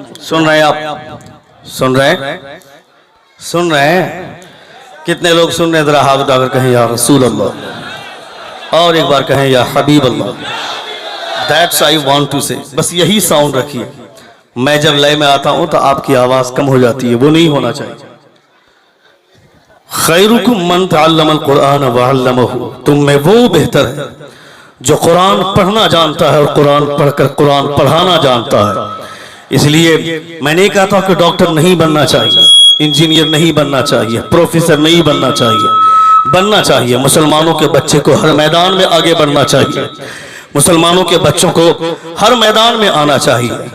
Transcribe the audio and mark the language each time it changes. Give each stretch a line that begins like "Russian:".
Urdu: سن رہے ہیں آپ؟ سن رہے ہیں کتنے لوگ سن رہے ہیں؟ ذرا ہاتھ اٹھا کر کہیں یا رسول اللہ, اور ایک بار کہیں یا حبیب اللہ.
English: That's I want to say.
Urdu: بس یہی ساؤنڈ رکھیے. میں جب لئے میں آتا ہوں تو آپ کی آواز کم ہو جاتی ہے, وہ نہیں ہونا چاہیے.
Arabic: خیرکم من تعلم القرآن وعلمہ.
Urdu: تم میں وہ بہتر ہے جو قرآن پڑھنا جانتا ہے اور قرآن پڑھ کر قرآن پڑھانا جانتا ہے. اس لیے میں نے کہا تھا کہ ڈاکٹر نہیں بننا چاہیے, انجینئر نہیں بننا چاہیے, پروفیسر نہیں بننا چاہیے. مسلمانوں کے بچے کو ہر میدان میں آگے بڑھنا چاہیے. مسلمانوں کے بچوں کو ہر میدان میں آنا چاہیے.